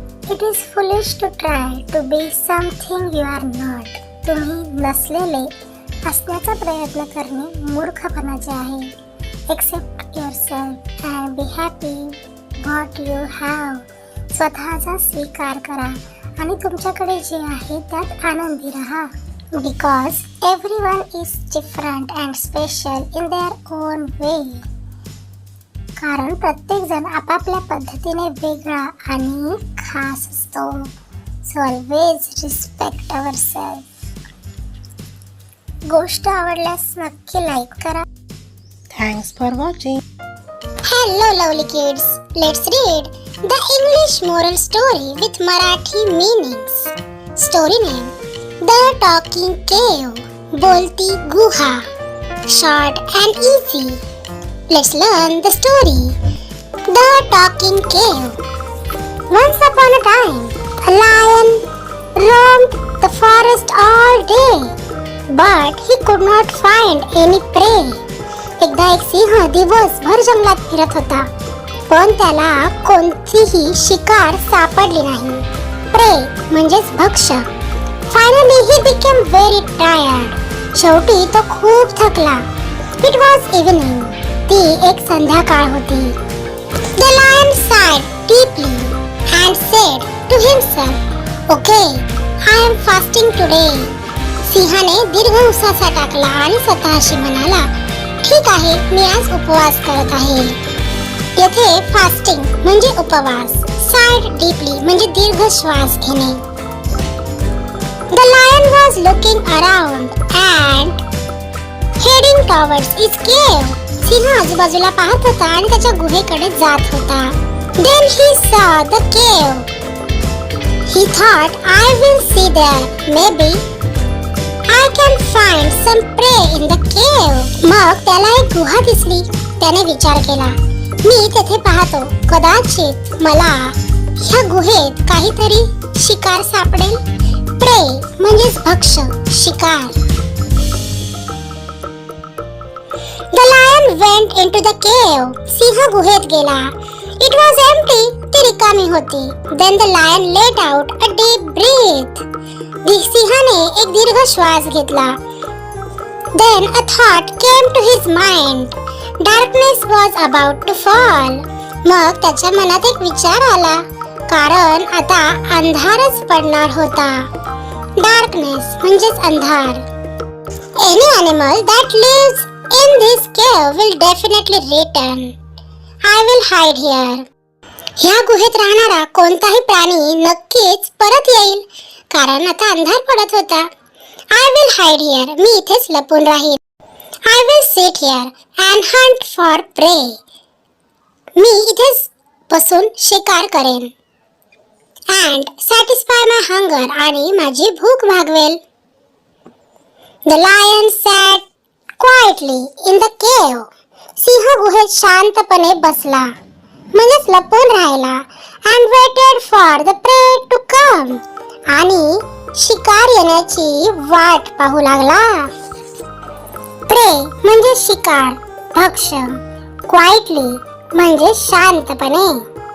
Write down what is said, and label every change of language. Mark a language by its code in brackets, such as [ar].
[en] It is foolish to try to be something you are not. [mr] तुम्ही नसलेले असण्याचा प्रयत्न करणे मूर्खपणाचे आहे. [en] Accept yourself and be happy what you have. [mr] स्वतःचा स्वीकार करा आणि तुमच्याकडे जे आहे त्यात आनंदी राहा. [en] Because everyone is different and special in their own way. [mr] कारण प्रत्येक जण आपापल्या पद्धतीने वेगळा आणि खास असतो. [en] So always respect ourselves. [mr] गोष्ट आवडल्यास नक्की लाईक करा. [en] Thanks for watching. Hello lovely kids. Let's read the English moral story with Marathi meanings. Story name: The Talking Cave. [mr] बोलती गुहा. [en] Short and easy. Let's learn the story. The Talking Cave. Once upon a time, a lion roamed the forest all day, but he could not find any prey. [mr] एकदा एक सिंह दिवसभर जंगलात फिरत होता, पण त्याला कोणतीही शिकार सापडली नाही. प्रे म्हणजेच भक्ष्य. [en] Finally he became very tired. [mr] शेवटी तो खूप थकला. [en] It was evening. [mr] ती एक संध्याकाळ होती. [en] The lion sighed deeply and said to himself, "Okay, I am fasting today." [mr] सिंहाने दीर्घ उसासा टाकला आणि स्वतःशी म्हणाला, ठीक आहे, मी आज उपवास करत आहे. येथे फास्टिंग म्हणजे उपवास. साइड डीपली म्हणजे दीर्घ श्वास घेणे. [en] The lion was looking around and heading towards his cave. [mr] सिंह आजूबाजूला पाहत होता आणि त्याच्या गुहेकडे जात होता. [en] Then he saw the cave. He thought, I will see there. Maybe I can find some prey in the cave. [mr] मग त्याला एक गुहा दिसली. त्याने विचार केला, मी तेथे पाहतो, कदाचित मला ह्या गुहेत काहीतरी शिकार सापडेल. प्रे म्हणजेच भक्ष्य, शिकार. [en] The lion went into the cave. [mr] सिंह गुहेत गेला. [en] It was empty. [mr] ती रिकामी होती. [en] Then the lion let out a deep breath. [mr] सिंहाने एक दीर्घ श्वास घेतला. [en] Then a thought came to his mind. Darkness was about to fall. [mr] मग त्याच्या मनात एक विचार आला, कारण आता अंधारच पडणार होता. Darkness म्हणजेच अंधार. [en] Any animal that lives in this cave will definitely return. I will hide here. [mr] ह्या गुहेत राहणारा कोणताही प्राणी नक्कीच परत येईल, कारण आता अंधार पडत होता. [en] I will hide here. [mr] मी इथेच लपून राहील. [en] I will sit here and hunt for prey. [mr] मी इथेच बसून शिकार करेन. [en] And satisfy my hunger. [mr] आणि माझी भूक भागवेल. [en] The lion sat quietly in the cave. [mr] सिंह गुहेत शांतपणे बसला, म्हणजेच लपून राहिला. [en] And waited for the prey to come. [mr] आणि शिकार येण्याची वाट पाहू लागला. प्रे म्हणजे शिकार, भक्ष्य. क्वाइटली म्हणजे शांतपणे.